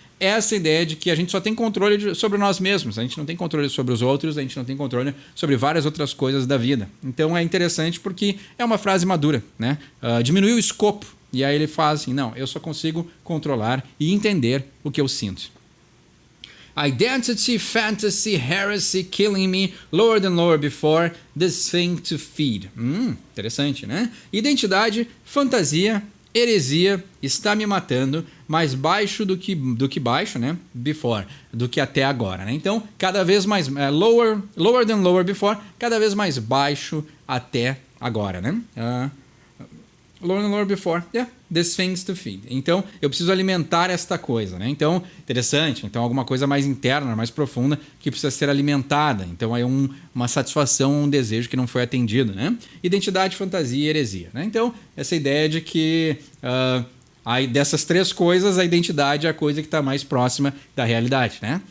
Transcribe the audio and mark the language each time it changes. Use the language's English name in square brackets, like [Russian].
[Portuguese] Essa ideia de que a gente só tem controle sobre nós mesmos, a gente não tem controle sobre os outros, a gente não tem controle sobre várias outras coisas da vida. Então é interessante porque é uma frase madura, né? Diminui o escopo, e aí ele faz assim: não, eu só consigo controlar e entender o que eu sinto. [English] Identity, fantasy, heresy, killing me, lower than lower before, this thing to feed. [Portuguese] Interessante, né? Identidade, fantasia, heresia, está me matando, mais baixo do que baixo, né? Before, do que até agora, né? Então, cada vez mais [English] lower than lower before, [Portuguese] cada vez mais baixo até agora, né? [English] Lower than lower before, yeah, this things to feed. [Portuguese] Então, eu preciso alimentar esta coisa, né? Então, interessante. Então, alguma coisa mais interna, mais profunda, que precisa ser alimentada. Então, é uma satisfação, um desejo que não foi atendido, né? Identidade, fantasia e heresia, né? Então, essa ideia de que dessas três coisas, a identidade é a coisa que está mais próxima da realidade, né?